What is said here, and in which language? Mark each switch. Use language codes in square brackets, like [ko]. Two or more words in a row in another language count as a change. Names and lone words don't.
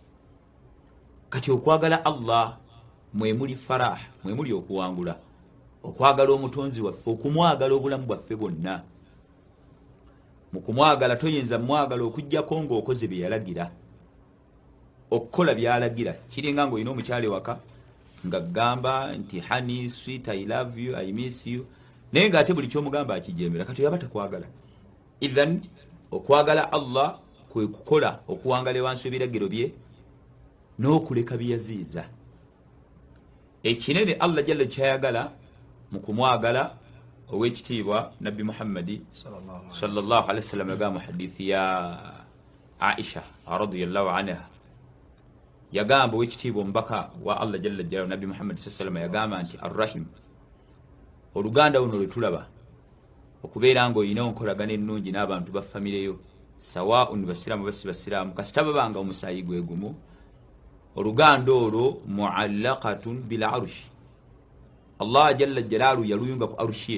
[lg] Kati okwagala Allah mwemuli farah, mwemuli okuwangula, okwagala omutonzi waffe, okumwagala obulamu bwaffe bwonna. Mu kumwagala toyinza mwagala okujjako ng'okoze bye yalagira, okukola byalagira. Kiringa ng'olina omukyala ewaka nga gamba nti [en] honey sweet I love you I miss you, [lg] naye ng'ate buli kyomugamba akijemera, kati yaba takwagala. Idhan okwagala Allah kwe kukola okuwangala wansi ebiragiro bye n'okuleka byeyaziiza. Ekinene Allah jalla kyayagala mu kumwagala ow'ekitiibwa Nabbi Muhammadi [ar] صلى الله عليه وسلم [lg] yagamba mu hadithi ya Aisha [ar] رضي الله عنها, [lg] yagamba ow'ekitiibwa omubaka wa Allah [ar] جل جلاله [lg] Nabbi Muhammadi [ar] صلى الله عليه وسلم [lg] yagamba nti arrahim, oluganda luno lwe tulaba okubeera ng'olina onkolagana ennungi n'abantu ba famireyo, sawaun basiraamu basi basiraamu, kasita babanga omusaayi gwe gumu, oluganda olwo [ar] معلقة بالعرش. [lg] Allah [ar] جل جلاله [lg] yaluyunga ku arushi ye.